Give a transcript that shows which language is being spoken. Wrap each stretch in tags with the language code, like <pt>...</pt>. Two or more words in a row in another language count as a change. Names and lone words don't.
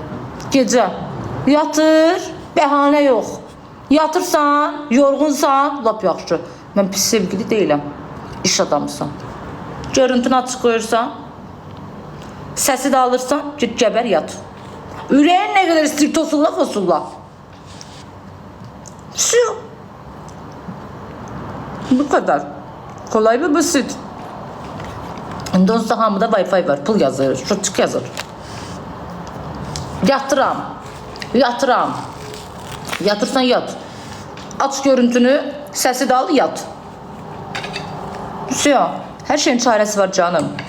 <az>Gecə yatır, bəhanə yox. Yatırsan, yorğunsan, lap yaxşı. Mən pis sevgili deyiləm. İş adamısan. Görüntünü açıq qoyursan, səsi də alırsan, git gəbər yat. Ürəyin nə qədər istəyir, tosulla fosulla.</az> <tr>Şu. Bu kadar. Kolay ve basit.</tr> <az>İndi onsuz da hamıda Wi-Fi var, pul yazır, şutçuk yazır. Yatıram. Yatıram. Yatırsan yat. Aç görüntünü, səsi de al, yat. Hüseyin,</az> <tr>her şeyin çaresi var canım.</tr>